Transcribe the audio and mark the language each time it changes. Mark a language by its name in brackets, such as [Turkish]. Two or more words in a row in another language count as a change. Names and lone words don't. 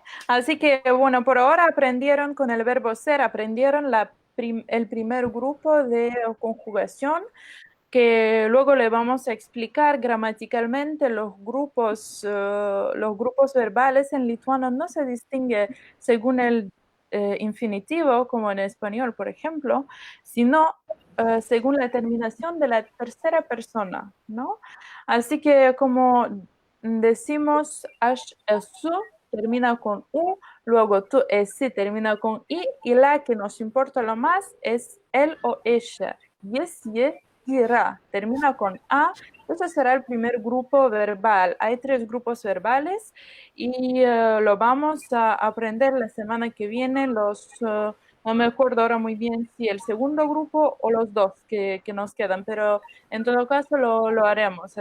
[Spanish] Así que, bueno, por ahora aprendieron con el verbo ser, aprendieron el primer grupo de conjugación, que luego le vamos a explicar gramaticalmente los grupos verbales. En lituano no se distingue según el infinitivo, como en español, por ejemplo, sino según la terminación de la tercera persona, ¿no? Así que como decimos, [Lithuanian] aš esu [Spanish] termina con U, luego tú esi termina con I, y la que nos importa lo más es él o ella. [Lithuanian] Jis, ji, [Spanish] jira, termina con A. Ese será el primer grupo verbal. Hay 3 grupos verbales y lo vamos a aprender la semana que viene. No me acuerdo ahora muy bien si el segundo grupo o los 2 que nos quedan, pero en todo caso lo haremos.